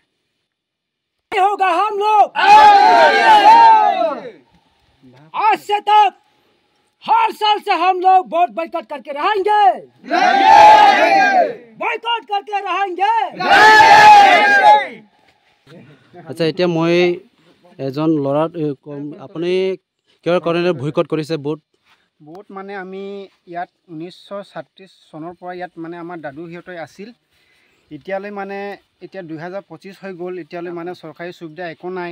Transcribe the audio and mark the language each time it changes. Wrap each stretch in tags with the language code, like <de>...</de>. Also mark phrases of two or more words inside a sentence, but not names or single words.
<hi>होगा हम लोग आज से तक हर साल से हम लोग</hi> <en>vote boycott</en> <hi>करके रहेंगे, बॉयकॉट करके रहेंगे। अच्छा,</hi> <as>এতিয়া মই এজন ল'ৰা আপুনি কিহৰ কাৰণে বয়কট কৰিছে ভোট? ভোট মানে আমি ইয়াত 1937 চনৰ পৰা ইয়াত মানে আমাৰ দাদু সিহঁতে আছিল। এতিয়ালৈ মানে এতিয়া 2025 হৈ গ'ল, এতিয়ালৈ মানে চৰকাৰী সুবিধা একো নাই।</as>